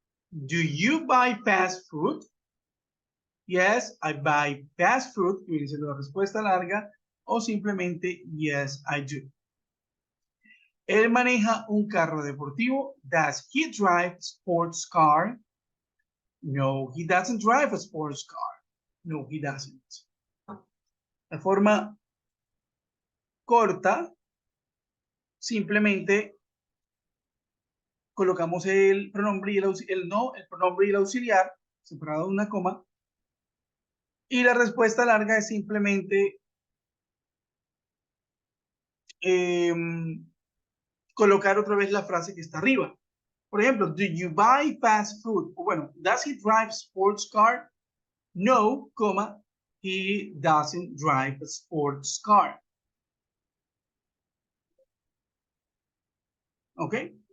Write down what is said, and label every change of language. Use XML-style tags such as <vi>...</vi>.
<en>Do you buy fast food? Yes, I buy fast food,</en> <es>que viene siendo la respuesta larga, o simplemente</es> <en>yes, I do.</en> <es>Él maneja un carro deportivo.</es> <en>Does he drive a sports car? No, he doesn't drive a sports car. No, he doesn't.</en> <es>De forma corta, simplemente colocamos el pronombre y el no, el pronombre y el auxiliar, separado de una coma, y la respuesta larga es simplemente eh, colocar otra vez la frase que está arriba. Por ejemplo,</es> <en>do you buy fast food?</en> <es>O bueno,</es> <en>does he drive sports car? No, coma, he doesn't drive a sports car. Okay?</en>